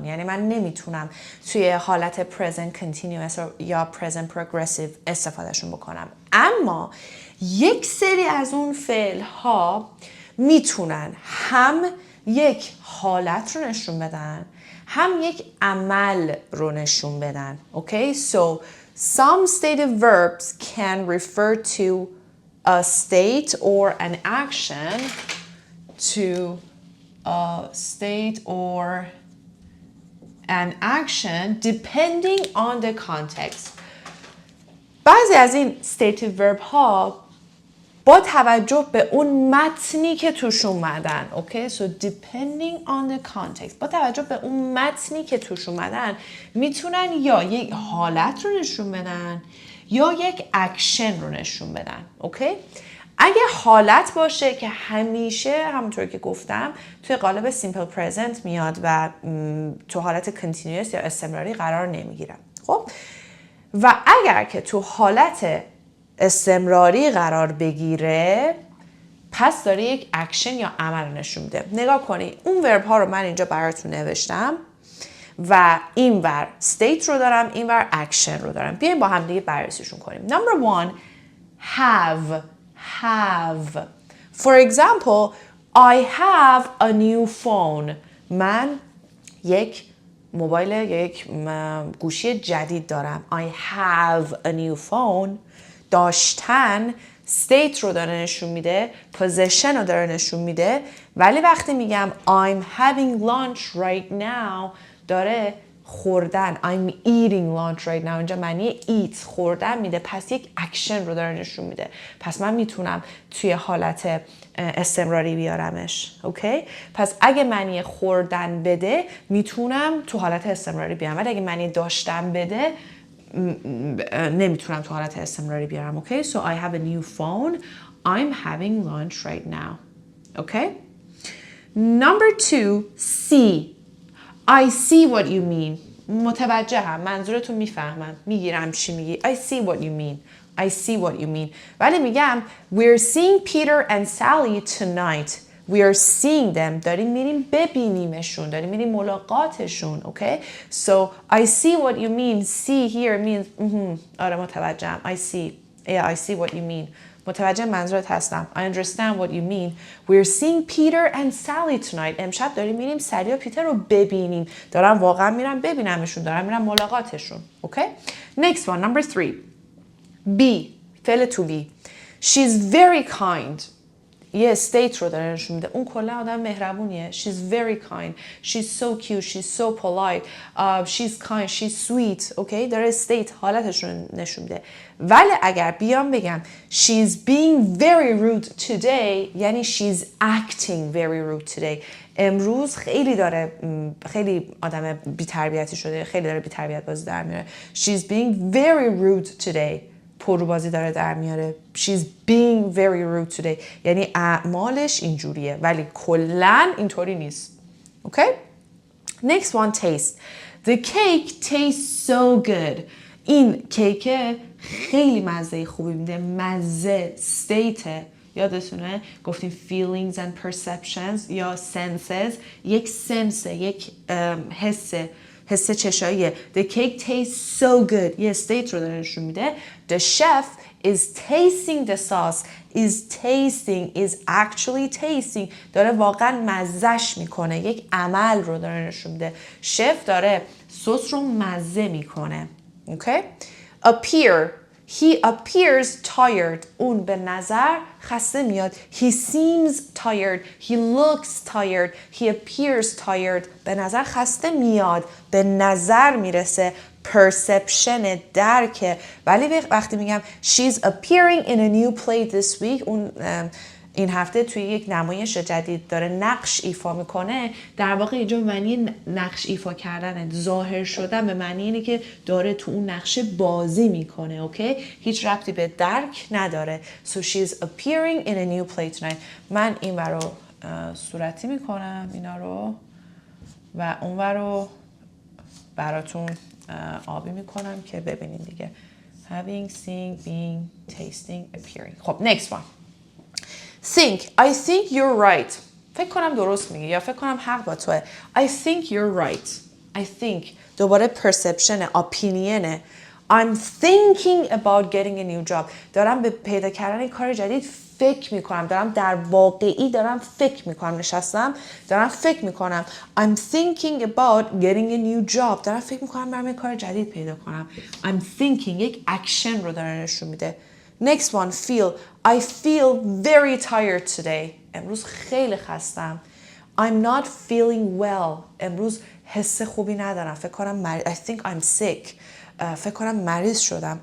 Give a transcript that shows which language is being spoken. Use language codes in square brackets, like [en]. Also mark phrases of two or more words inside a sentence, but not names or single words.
[fa] یعنی من نمیتونم توی حالت [en] present continuous [fa] یا [en] present progressive [fa] استفادهشون بکنم. اما یک سری از اون فعل ها میتونن هم یک حالت رو نشون بدن، هم یک عمل رو نشون بدن. [en] Okay? So some stative verbs can refer to a state or an action to a state or an action depending on the context. [fa] بعضی از این [en] stative verb [fa] ها با توجه به اون متنی که توش اومدن. [en] Okay? So depending on the context. [fa] با توجه به اون متنی که توش اومدن میتونن یا یک حالت رو نشون بدن یا یک اکشن رو نشون بدن. Okay? اگه حالت باشه که همیشه همونطور که گفتم توی قالب [en] simple present [fa] میاد و تو حالت continuous یا استمراری قرار نمیگیره. خب و اگر که تو حالت استمراری قرار بگیره پس داره یک اکشن یا عمل نشون میده. نگاه کنید اون ورب ها رو من اینجا براتون نوشتم و این ور state رو دارم، این ور action رو دارم. بیایم با هم دیگه بررسیشون کنیم. [en] Number 1 have. For example, I have a new phone. [fa] من یک موبایل یا یک گوشی جدید دارم. [en] I have a new phone. [fa] داشتن state رو داره نشون میده، possession رو داره نشون میده، ولی وقتی میگم [en] I'm having lunch right now [fa] داره خوردن [en] I'm eating lunch right now [fa] اینجا معنی eat خوردن میده، پس یک اکشن رو داره نشون میده. پس من میتونم توی حالت استمراری بیارمش. اوکی؟ پس اگه معنی خوردن بده میتونم تو حالت استمراری بیارم، ولی اگه معنی داشتن بده نمیتونم تو حالت استمراری بیارم. [en] اوکی؟ So I have a new phone. I'm having lunch right now. Okay? Number 2, see. I see what you mean. [fa] متوجهم. منظورتون میفهمم. میگیرم چی میگی. [en] I see what you mean. I see what you mean. [fa] ولی میگم [en] we're seeing Peter and Sally tonight. We are seeing them. [fa] داریم میریم ببینیمشون. داریم میریم ملاقاتشون. [en] Okay? So I see what you mean. See here means [fa] آره متوجهم. [en] I see. Yeah, I see what you mean. [fa] متوجه منظورت هستم. [en] I understand what you mean. We're seeing Peter and Sally tonight. [fa] امشب داریم میریم سالی و پیتر رو ببینیم. دارم واقعا میرم ببینمشون. دارم میرم ملاقاتشون. [en] Okay? Next one, number 3. B. فعل to be. She's very kind. [fa] یه state رو داره نشون میده. اون کلا آدم مهربونیه. [en] She's very kind. She's so cute. She's so polite. She's kind. She's sweet. [fa] Okay? داره state حالتش رو نشون میده. ولی اگر بیام بگم [en] she's being very rude today یعنی she's acting very rude today. [fa] امروز خیلی آدم بی‌تربیتی شده. خیلی داره بی‌تربیت بازی در میاره. [en] She's being very rude today. [fa] پروبازی داره در میاره. [en] She's being very rude today. [fa] یعنی اعمالش اینجوریه ولی کلن اینطوری نیست. [en] Okay? Next one, taste. The cake tastes so good. [fa] این کیک خیلی مزه خوبی میده. مزه state یادتونه گفتیم [en] feelings and perceptions [fa] یا senses. یک sense یک حسه. حس چشاییه. [en] The cake tastes so good. [fa] یه state رو داره نشون میده. [en] The chef is tasting the sauce. Is tasting. Is actually tasting. [fa] داره واقعا مزهش میکنه. یک عمل رو داره نشون میده. شف داره سس رو مزه میکنه. [en] Okay? Appear. He appears tired. [fa] اون به نظر خسته میاد. [en] He seems tired. He looks tired. He appears tired. [fa] به نظر خسته میاد. به نظر میرسه. Perception درکه. ولی وقتی میگم [en] she's appearing in a new play this week [fa] اون این هفته توی یک نمایش جدید داره نقش ایفا میکنه در واقع اینجا معنی نقش ایفا کردن ظاهر شدن به معنی اینه که داره تو اون نقشه بازی میکنه اوکی هیچ ربطی به درک نداره [en] so she's appearing in a new play tonight [fa] من این رو صورتی میکنم اینا رو و اون رو براتون آبی میکنم که ببینید دیگه [en] having, seeing, being, tasting, appearing [fa] خب [en] next one think I think you're right [fa] فکر کنم درست میگه یا فکر کنم حق با توه [en] I think you're right I think [fa] دوباره [en] perception opinion I'm thinking about getting a new job [fa] دارم به پیدا کردن کار جدید فکر میکنم دارم در واقعی دارم فکر میکنم نشستم دارم فکر میکنم [en] I'm thinking about getting a new job [fa] دارم فکر میکنم برام کار جدید پیدا کنم [en] I'm thinking [fa] یک اکشن رو داره نشون میده [en] Next one, feel. I feel very tired today. [fa] امروز خیلی خستم. [en] I'm not feeling well. [fa] امروز حس خوبی ندارم. فکر کنم [en] I think I'm sick. [fa] فکر کنم مریض شدم.